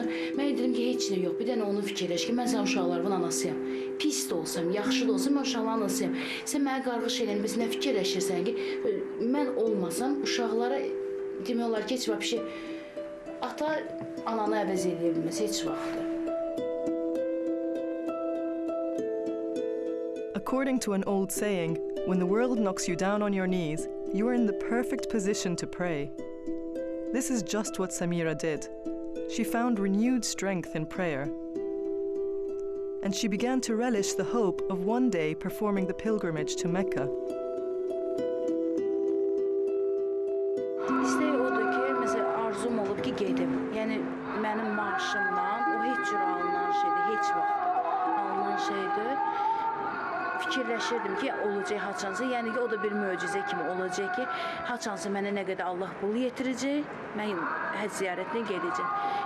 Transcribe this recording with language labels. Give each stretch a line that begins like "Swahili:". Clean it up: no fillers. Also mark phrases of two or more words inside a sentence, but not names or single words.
Azerbaijani: Mən dedim ki, heç nə yox, bir dənə onu fikirləş ki, mən sən uşaqlarımın anasıyam. Pis də olsam, yaxşı da olsam, mən uşaqların anasıyam. Sən mənə qarğış eləyən, biz nə fikirləşirsən ki, mən olmasam, uşaqlara demək olar ki, heç bir şey, ata ananı əvəz eləyə bilməz, heç vaxtdır.
English: According to an old saying, when the world knocks you down on your knees, you are in the perfect position to pray. This is just what Samira did. She found renewed strength in prayer. And she began to relish the hope of one day performing the pilgrimage to Mecca.
Azerbaijani: İstək odur ki, məsələn, arzum olub ki, gedim. Yəni, mənim maaşımdan, o heç cür alınan şeydir, heç vaxt alınan şeydir. Fikirləşirdim ki, olacaq haçansı, yəni ki, o da bir möcüzə kimi olacaq ki, haçansı mənə nə qədər Allah pul yetirəcək, mən həcc ziyarətinə gedəcəm.